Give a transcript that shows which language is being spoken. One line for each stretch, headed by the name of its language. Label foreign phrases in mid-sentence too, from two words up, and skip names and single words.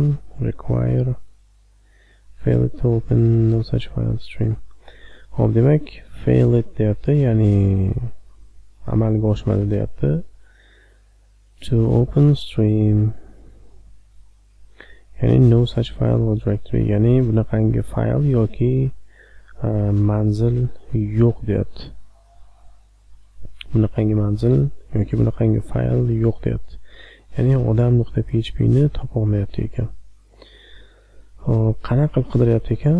English: Require failed to open no such file stream.
Uzbek: Xo'p, demak failed deyapti, ya'ni amalga oshmadi deyapti.
English: To open stream, ya'ni no such file or directory,
Uzbek: ya'ni bunaqangi fayl yoki manzil yo'q deyapti. Bunaqangi manzil yoki bunaqangi fayl yo'q deyapti. Ya'ni odam.php ni topa olmayapti ekan. Hop, qanaqa qilib qidiryapti ekan?